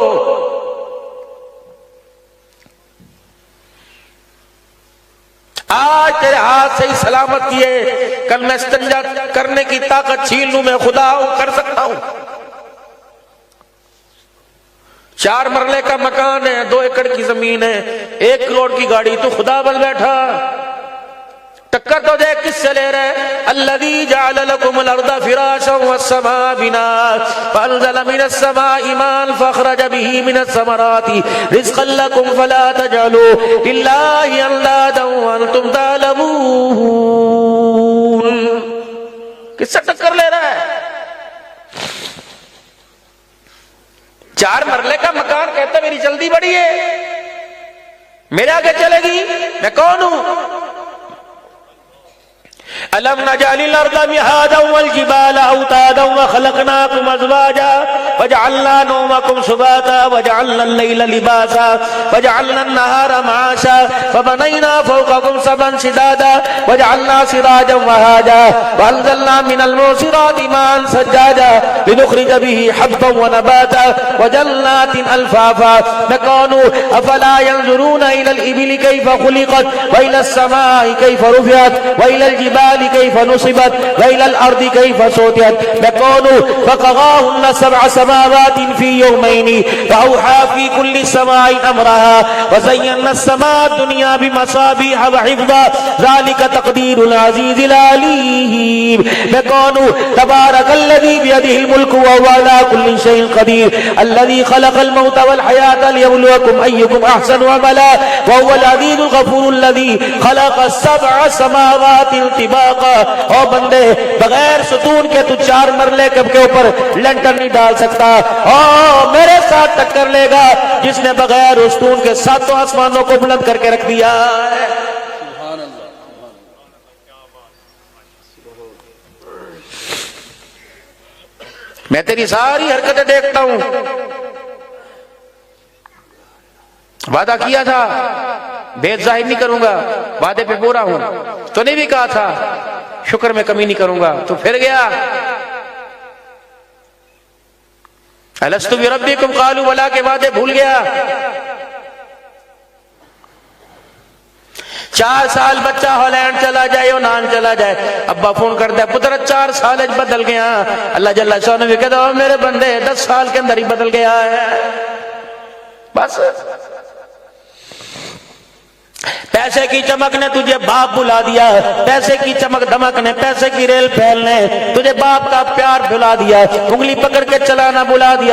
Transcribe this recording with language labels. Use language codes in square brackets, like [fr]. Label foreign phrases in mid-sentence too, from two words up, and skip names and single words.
[ur] آج تیرے ہاتھ سے ہی سلامت کیے، کل میں استنجا کرنے کی طاقت چھین لوں، میں خدا ہوں، کر سکتا ہوں. 4 مرلے کا مکان ہے، 2 ایکڑ کی زمین ہے، 1 کروڑ کی گاڑی، تو خدا بن بیٹھا. ٹکر تو دیکھ کس سے لے رہے? [ar] الذي جعل لكم الأرض فراشا والسماء بناء فأنزل من السماء ماء فأخرج به من الثمرات رزقا لكم فلا تجعلوا لله أندادا وأنتم تعلمون. [ur] کس سے ٹکر لے رہا ہے? 4 مرلے کا مکان، کہتا میری جلدی بڑی ہے، میرے آگے چلے گی، میں کون ہوں? [ar] ألم نجعل الأرض مهادا والجبال أوتادا وخلقناكم أزواجا وجعلنا نومكم سباتا وجعلنا الليل لباسا وجعلنا النهار معاشا فبنينا فوقكم سبعا شدادا وجعلنا سراجا وهاجا وأنزلنا من المعصرات ماء ثجاجا لنخرج به حبا ونباتا وجنات ألفافا نكانو أفلا ينظرون إلى الإبل كيف خلقت وإلى السماء كيف رفعت وإلى الجبال كيف نصبت وإلى الأرض كيف سطحت نكانو فقضاهن سبع سماوات في يومين وأوحى في كل سماء أمرها وزينا السماء الدنيا بمصابيح وحفظا ذلك تقدير العزيز العليم نكانو تبارك الذي بيده الملك وهو على كل شيء قدير الذي خلق الموت والحياة ليبلوكم أيكم أحسن عملا وهو العزيز الغفور الذي خلق سبع سماوات طباقا. [ur] او بندے، بغیر ستون کے تو 4 مرلے کے اوپر لینٹر نہیں ڈال سکتا. او میرے ساتھ ٹکر لے گا جس نے بغیر ستون کے 7 آسمانوں کو بلند کر کے رکھ دیا ہے. میں تیری ساری حرکتیں دیکھتا ہوں. وعدہ کیا تھا بھید ظاہر نہیں کروں گا، وعدے پہ پورا ہوں. تو نے بھی کہا تھا شکر میں کمی نہیں کروں گا، تو پھر گیا. [ar] ألست بربكم قالوا بلى [ur] کے وعدے بھول گیا. 4 سال بچہ ہالینڈ چلا جائے اور نان چلا جائے، ابا فون کر دے پتر 4 سال بدل گیا. اللہ [ar] جل شان [ur] بھی کہتا میرے بندے 10 سال کے اندر ہی بدل گیا ہے. بس پیسے کی چمک نے تجھے باپ بلا دیا، پیسے کی چمک دمک نے، پیسے کی ریل فیل نے تجھے باپ کا پیار بھلا دیا، انگلی پکڑ کے چلانا بلا دیا.